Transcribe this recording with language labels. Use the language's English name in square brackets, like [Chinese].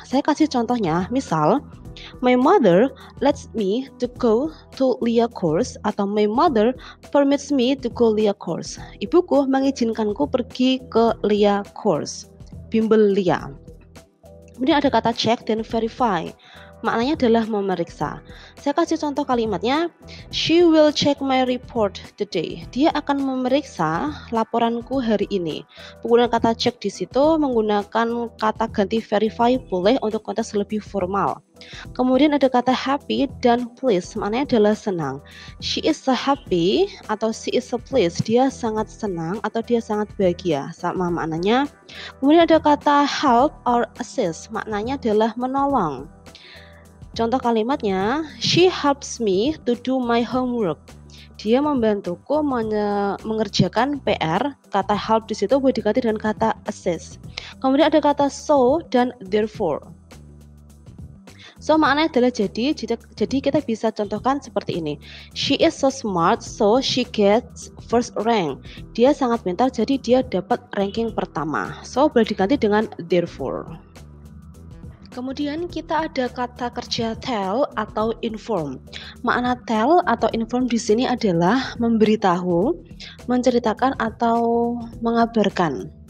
[Indonesian] Saya kasih contohnya, misal [English] my mother lets me to go to Lia course atau my mother permits me to go Lia course. [Indonesian] Ibuku mengizinkanku pergi ke Lia course, bimbel Lia. Kemudian ada kata check dan verify. Maknanya adalah memeriksa. Saya kasih contoh kalimatnya. [English] She will check my report today. [Indonesian] Dia akan memeriksa laporanku hari ini. Penggunaan kata check di situ menggunakan kata ganti verify boleh untuk konteks lebih formal. Kemudian ada kata happy dan pleased. Maknanya adalah senang. [English] She is so happy atau she is so pleased. [Indonesian] Dia sangat senang atau dia sangat bahagia. Sama maknanya. Kemudian ada kata help or assist. Maknanya adalah menolong. Contoh kalimatnya, [English] she helps me to do my homework. [Indonesian] Dia membantuku mengerjakan PR. Kata help di situ boleh diganti dengan kata assist. Kemudian ada kata so dan therefore. So maknanya adalah jadi kita bisa contohkan seperti ini. [English] She is so smart, so she gets first rank. [Indonesian] Dia sangat pintar, jadi dia dapat ranking pertama. So boleh diganti dengan therefore. Kemudian kita ada kata kerja tell atau inform. Makna tell atau inform di sini adalah memberitahu, menceritakan atau mengabarkan.